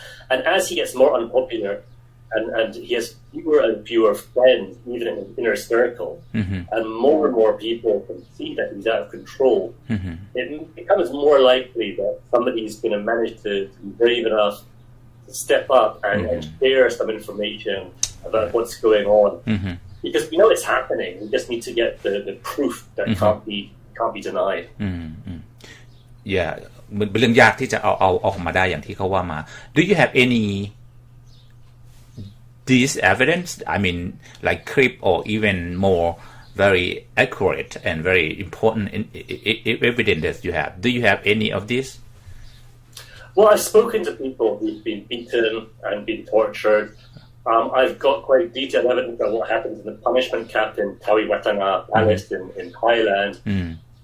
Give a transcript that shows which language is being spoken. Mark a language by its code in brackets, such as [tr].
[en] And as he gets more unpopular, and he has fewer and fewer friends, even in his inner circle, and more people can see that he's out of control, it becomes more likely that somebody's going to manage to be brave enough to step up and share some information about what's going on. Because we know it's happening. We just need to get the proof that can't be denied. [th] Yeah, มันเป็นเรื่องยากที่จะเอาออกมาได้อย่างที่เขาว่ามา [en] Do you have any this evidence? I mean, like clip or even more very accurate and very important evidence that you have. Do you have any of this? Well, I've spoken to people who've been beaten and been tortured. I've got quite detailed evidence of what happens in the punishment camp in Tawiwatana Palace in Thailand.